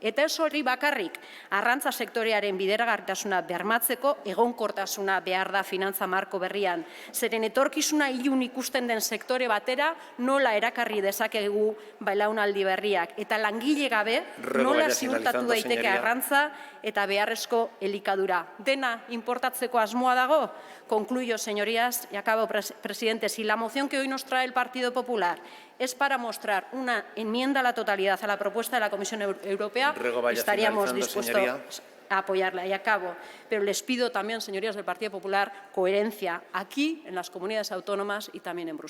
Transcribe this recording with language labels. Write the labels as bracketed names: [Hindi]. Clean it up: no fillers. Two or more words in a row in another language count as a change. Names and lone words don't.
[Basque] Eta ez hori bakarrik, arrantza sektorearen bideragarritasuna bermatzeko egonkortasuna behar da finantza marko berrian. Zeren etorkizuna ilun ikusten den sektore batera nola erakarri dezakegu belaunaldi berriak. Eta langile gabe nola ziurtatu daiteke arrantza eta beharrezko elikadura. Dena importatzeko asmoa dago? [Spanish] Concluyo, señorías, y acabo, presidente. Si la moción que hoy nos trae el Partido Popular es para mostrar una enmienda a la totalidad a la propuesta de la Comisión Europea, estaríamos dispuestos a apoyarla. Y acabo. Pero les pido también, señorías del Partido Popular, coherencia aquí, en las comunidades autónomas y también en Bruselas.